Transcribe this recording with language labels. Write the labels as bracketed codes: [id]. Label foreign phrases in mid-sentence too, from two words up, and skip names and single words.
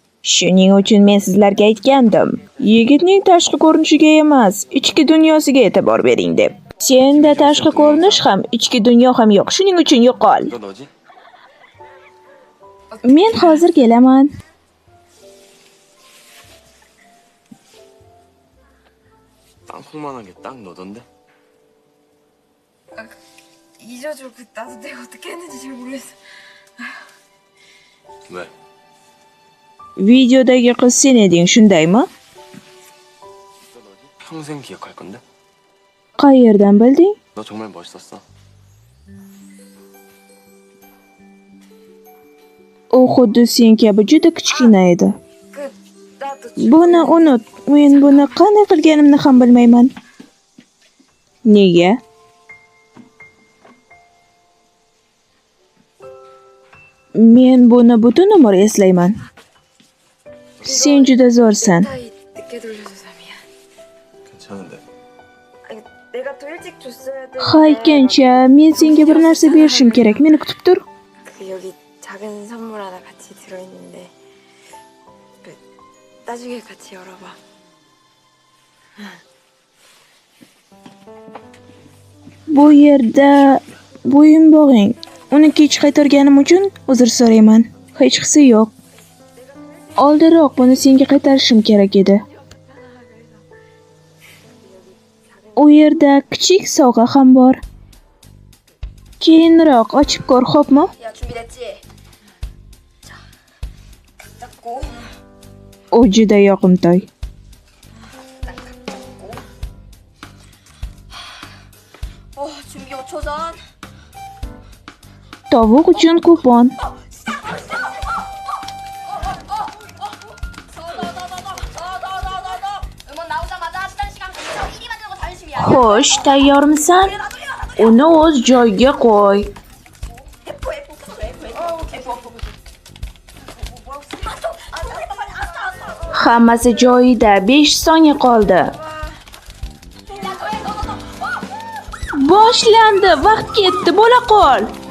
[uz] Shuning uchun men sizlarga aytgandim. Yigitning tashqi ko'rinishiga emas, ichki dunyosiga e'tibor bering deb. Senda tashqi ko'rinish ham, ichki dunyo ham yo'q. Shuning uchun yo'qol. Men hozir kelaman. [ko] 땅콩만한 게 딱 너던데? 잊어줘. 나도 내가 어떻게 했는지 잘 모르겠어. 왜? [uz] Videodagi qiz sen eding, shundaymi? [ko] 평생 기억할 건데? [uz] Qayerdan bilding? [ko] 너 정말 멋있었어. [uz] U xuddi sen kabi juda kichkina edi. [ko] 나도 [uz] Buni unut. Men buni qanday qilganimni ham bilmayman. Nega? Men buni butun umr eslayman. Sen juda zo'rsan. [ko] 타이 늦게 돌려줘서 미안. 괜찮은데. 아니, 내가 더 일찍 줬어야 돼. [uz] Haykancha, men senga bir narsa berishim kerak. Meni kutib tur. [ko] 여기 작은 선물 하나 같이 들어있는데 나중에 같이 열어봐. [uz] Bu yerda bo'yinbog'ing. Uni kech qaytarganim uchun uzr so'rayman. Hech qisi yo'q. Oldinroq buni senga qaytarishim kerak edi. U yerda kichik sovg'a ham bor. Keyinroq ochib ko'r, xo'pmi? [ko] 야, 준비됐지? 자, 각 잡고 [uz] U juda yoqimtoy. [ko] 딱 잡고 준비 5초 전 [uz] Tovuq uchun kupon. [ko] 음원 나오자마자 시간 근처 1위 만드는 거 자존심이야. [uz] Xo'sh, tayyormisan? Uni o'z joyiga qo'y. Hammasi joyida. 5 soniya qoldi. Boshlandi. Vaqt ketdi. Bo'la qol.